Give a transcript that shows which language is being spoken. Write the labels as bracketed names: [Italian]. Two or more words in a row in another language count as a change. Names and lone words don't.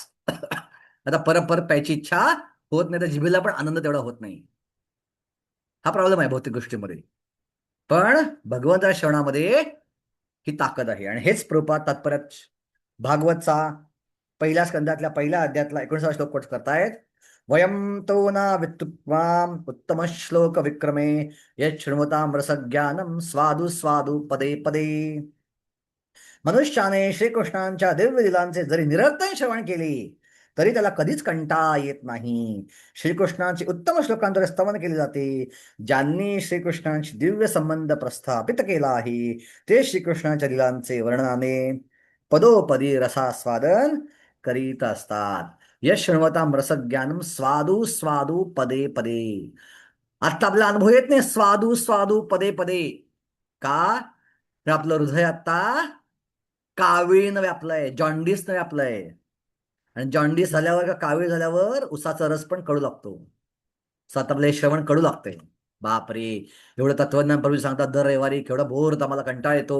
[Marathi] आता परत परत प्यायची इच्छा होत नाही, तर जिभेला पण आनंद तेवढा होत नाही. हा प्रॉब्लेम आहे भौतिक गोष्टीमध्ये. पण भगवंता श्रवणामध्ये ही ताकद आहे आणि हेच प्रभुपाद तात्पर्यात भागवतचा पहिल्या स्कंदातल्या पहिल्या अध्यायातला 19 श्लोक कोट करतायत. [Sanskrit] वयम तो ना वित्तुत्वाम उत्तम श्लोक विक्रमे यत् शृण्वताम रसज्ञानम स्वादु स्वादु पदे पदे. [Marathi] मनुष्याने श्रीकृष्णांच्या दिव्य दिलांचे जरी निरंतर श्रवण केले तरी त्याला कधीच कंटाळा येत नाही. श्रीकृष्णांची उत्तम श्लोकांद्वारे स्तवन केले जाते. ज्यांनी श्रीकृष्णांशी दिव्य संबंध प्रस्थापित केला आहे ते श्रीकृष्णांच्या दिलांचे वर्णनाने पदोपदी रसास्वादन करीत असतात. [Sanskrit] यश शृण्वताम रसज्ञानम स्वादू स्वादू पदे पदे. [Marathi] आता आपला अनुभव येत नाही [Sanskrit] स्वादू स्वादू पदे पदे. [Marathi] का? तर आपलं हृदय आता कावीळीनं व्यापलंय, जॉन्डिसनं व्यापलंय. आणि जॉन्डिस झाल्यावर का कावीळ झाल्यावर उसाचा रस पण कडू लागतो. सातारला श्रवण कडू लागतंय. बापरे, एवढं तत्वज्ञान प्रभू सांगतात दर रविवारी, केवढा बोर होता, मला कंटाळा येतो.